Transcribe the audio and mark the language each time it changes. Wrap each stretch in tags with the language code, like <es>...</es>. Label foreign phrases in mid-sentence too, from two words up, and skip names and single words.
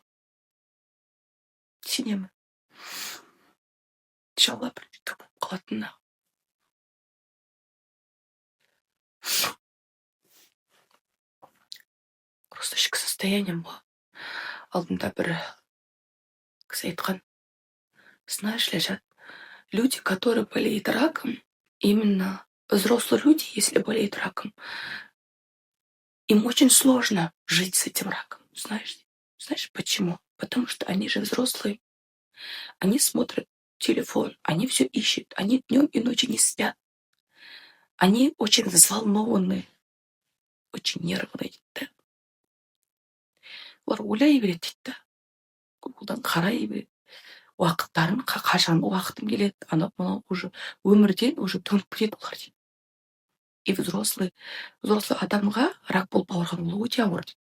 <kk>Сенемін. Иншалла бір түк болып қалатынына. Просто ішкі состоянием ғой. Алдымда бір кісі айтқан.</kk> <ru>Знаешь, лежат люди, которые болеют раком, именно взрослые люди, если болеют раком, им очень сложно жить с этим раком. Знаешь почему? Потому что они же взрослые. Они смотрят телефон, они все ищут, они днем и ночью не спят. Они очень взволнованные, очень нервные. Да?</ru> <kk>Олар ойлай береді дейді. Одан қарай береді. Уақыттарын қашан уақытым келеді, анау уже өмірден уже төніп кетеді олар дейді.</kk> <ru>И взрослый</ru> <kk>адамға рак болып ауырған ол өте ауыр дейді.</kk>